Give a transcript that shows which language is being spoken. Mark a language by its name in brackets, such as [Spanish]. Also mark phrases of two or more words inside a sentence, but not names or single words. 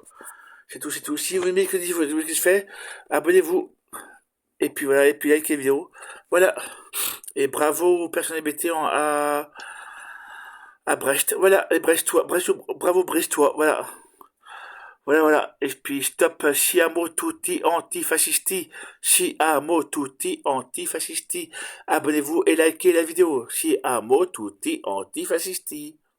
[French] C'est tout. Si vous aimez ce que je fais, abonnez-vous. Et puis voilà, et puis likez la vidéo. Voilà. Et bravo aux personnes LGBT à Brest. Voilà, les Brestois. Bravo Brestois. Voilà. Et puis stop, [Italian] siamo tutti antifascisti. Siamo tutti antifascisti. [French] Abonnez-vous et likez la vidéo. [Italian] Siamo tutti antifascisti.